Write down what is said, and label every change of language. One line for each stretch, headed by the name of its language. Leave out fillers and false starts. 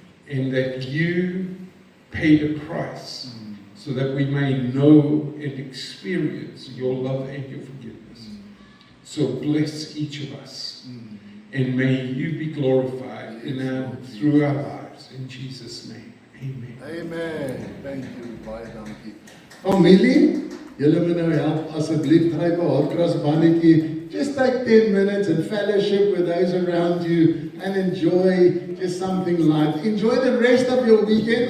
English: And that you paid a price so that we may know and experience your love and your forgiveness. So bless each of us, and may you be glorified through our lives. In Jesus' name, amen. Amen. Thank you,
Afrikaans: baie dankie. Familie, julle moet nou help asseblief gryp 'n hardgrasbannetjie.
English: Just take 10 minutes and fellowship with those around you and enjoy just something light. Enjoy the rest of your weekend.